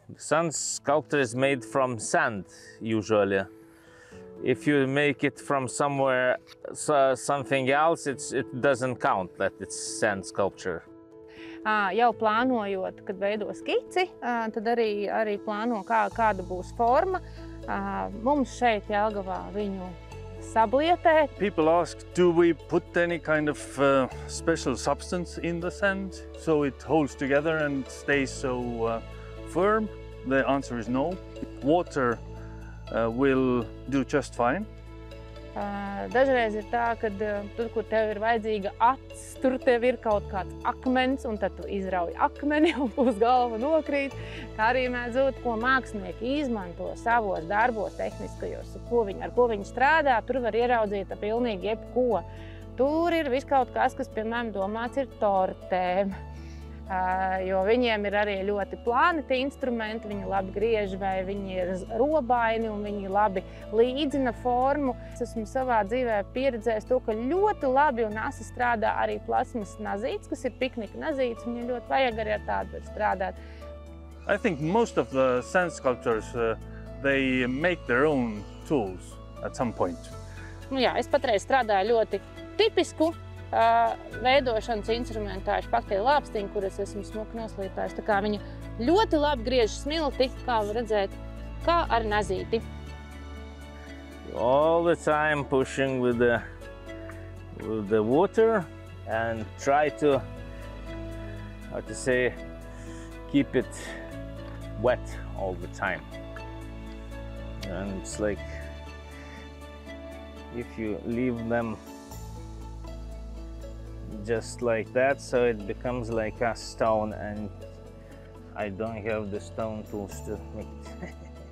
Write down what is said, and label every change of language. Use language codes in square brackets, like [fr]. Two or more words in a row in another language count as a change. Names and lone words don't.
[en] Sun sculpture is made from sand, usually. If you make it from somewhere, something else, it doesn't count that it's sand sculpture. [lv] Jau plānojot, kad veido skici, tad arī plāno, kāda būs forma. Mums šeit Jelgavā viņu sablietē. [en] People ask, do we put any kind of special substance in the sand so it holds together and stays so firm? The answer is no. Water will do just fine. [lv] Dažreiz ir tā, ka tur, kur tev ir vajadzīga acs, tur tev ir kaut kāds akmens, un tad tu izrauj akmeni un uz galva nokrīt. Kā arī mēdz būt, ko mākslinieki izmanto savos darbos tehniskajos, ar ko viņi strādā, tur var ieraudzīt pilnīgi jebko. Tur ir viskaut kas, piemēram, domāts ir tortēm. Jo viņiem ir arī ļoti plāni tie instrumenti, viņi labi griež vai viņi ir robaini un viņi labi līdzina formu. Es esmu savā dzīvē pieredzējis to, ka ļoti labi un asi strādā arī plasmas nazītes, kas ir piknika nazītes, un ļoti vajag arī ar tādu strādāt. [en] I think most of the sand sculptors, they make their own tools at some point. [lv] Jā, es patreiz strādāju ļoti tipisku veidošanas instrumentāšu pakteļu lāpstiņu, kuras esmu smuki noslīpējuši. Tā kā viņa ļoti labi griež smilti, kā var redzēt, kā ar nazīti. [en] All the time pushing with the water and try to, how to say, keep it wet all the time. And it's like, if you leave them just like that, so it becomes like a stone, and I don't have the stone tools to make it.